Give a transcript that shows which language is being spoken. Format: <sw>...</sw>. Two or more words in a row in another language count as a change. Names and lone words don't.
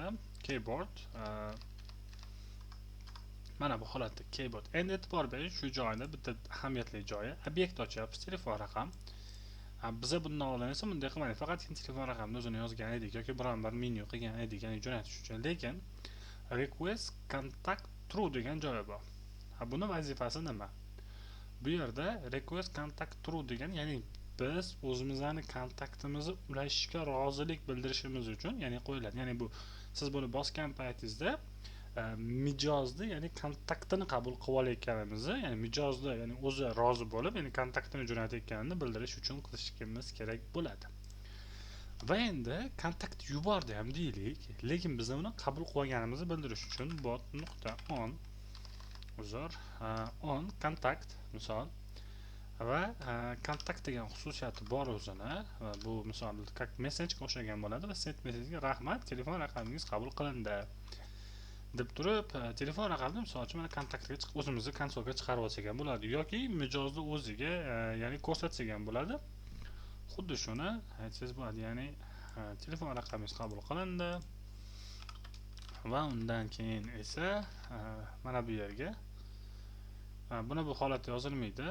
<uz>Keyboard mana bu holatda keyboard. Endi e'tibor bering, shu joyda bitta ahamiyatli joyi, obyekt ochyapmiz, telefon raqam. Biza bundan oldin esa bunday qilmadik, faqat telefon raqamini o'zini yozgan edik yoki biron bir menyu qilgan edik, ya'ni jo'natish uchun. Lekin</uz> <en>request contact through</en> <uz>degan joyi bor. Buni vazifasi nima? Bu yerda</uz> <en>request contact through</en> <uz>degan, ya'ni biz o'zimizning kontaktimizni ulashishga rozilik bildirishimiz uchun, ya'ni qo'yiladi. Ya'ni bu siz buni bosgan paytingizda mijozni, ya'ni kontaktini qabul qilib olayotganimizni, ya'ni mijozni, ya'ni o'zi rozi bo'lib, ya'ni kontaktini jo'natayotganini bildirish uchun qilishimiz kerak bo'ladi. Va endi kontakt yubordi ham deylik, lekin biz uni qabul qilganimizni bildirish uchun bot.on on kontakt misol va kontakt degan xususiyati bor o'zini. Bu misol как message o'xshagan bo'ladi va</uz> <en>send message</en> <uz>rahmat, telefon raqamingiz qabul qilindi deb turib, telefon raqamini misol uchun mana kontaktga chiqib o'zimizni konsolga chiqarib olsak ham bo'ladi yoki mijozni o'ziga ya'ni ko'rsatsak ham bo'ladi. Xuddi shuni aytsangiz bo'ladi, ya'ni telefon raqamingiz qabul qilindi va undan keyin esa mana bu yerga buni bu holatda yozilmaydi.</uz>